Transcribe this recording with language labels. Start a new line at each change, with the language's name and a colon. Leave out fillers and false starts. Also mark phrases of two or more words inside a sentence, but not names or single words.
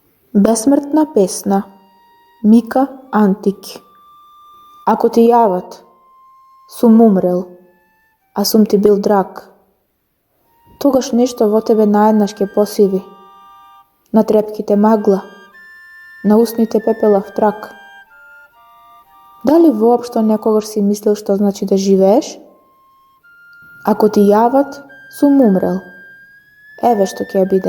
Macedonian: Бесмртна песна Mika Antić. Ако ти јавот, сум умрел, а сум ти бил драг, тогаш nešto во тебе наеднаш ќе посиви, на трепките магла, на устните пепелав трак. Дали воопшто некогаш си мислил што значи да живееш? Ако ти јават, сум умрел, еве што ќе биде.